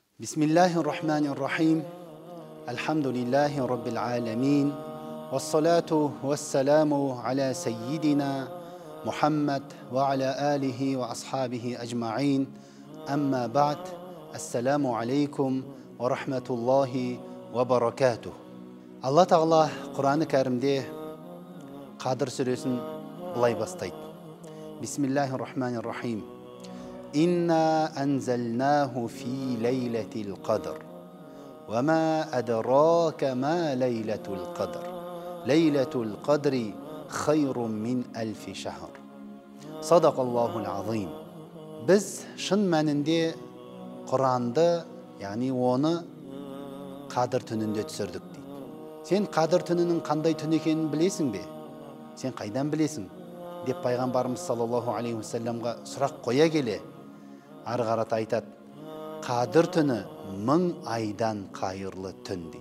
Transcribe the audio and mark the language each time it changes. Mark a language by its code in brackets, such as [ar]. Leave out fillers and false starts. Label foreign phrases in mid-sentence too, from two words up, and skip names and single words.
[ar] بسم الله الرحمن الرحيم. الحمد لله رب العالمين. والصلاة والسلام على سيدنا محمد وعلى آله وأصحابه أجمعين. أما بعد. السلام عليكم ورحمة الله وبركاته. [kk] Алла Тағала Құран-ы Кәрімде Қадір сүресін былай бастайды. [ar] بسم الله الرحمن الرحيم. إنا أنزلناه في ليلة القدر. وما أدراك ما ليلة القدر. ليلة القدر خير من ألف شهر. صدق الله العظيم. [kk] Біз шын мәнінде Құранды, яғни оны Қадір түнінде түсірдік дейді. Сен Қадір түнінің қандай түн екенін білесің бе? Сен қайдан білесің? Деп пайғамбарымыз [ar] صلى الله عليه وسلم [kk] сұрақ қоя келе, ары қарата айтады: Қадір түні 1000 айдан қайырлы түн дейді.